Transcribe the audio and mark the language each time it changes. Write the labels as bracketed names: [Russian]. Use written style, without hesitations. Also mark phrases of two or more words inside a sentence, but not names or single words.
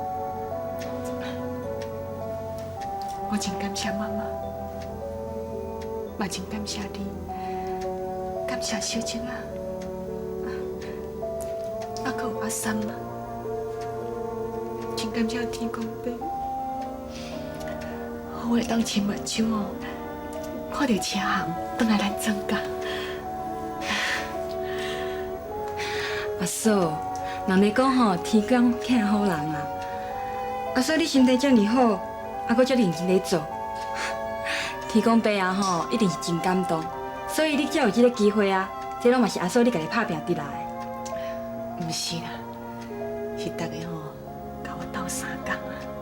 [Min Nan Chinese] 我真感谢妈妈，嘛真感谢你，感谢小青啊，啊，还有阿三啊。真感谢天公伯，我会当亲目睭哦，看到车行转来咱庄家。阿嫂，人哋讲吼，天公欠好人啊。阿嫂，你身体遮尔好，还阁遮认真咧做，天公伯啊吼，一定是真感动。所以你才有这个机会啊，这拢嘛是阿嫂你家己打拼得来的。毋是啦，是大家吼甲我斗相共啊。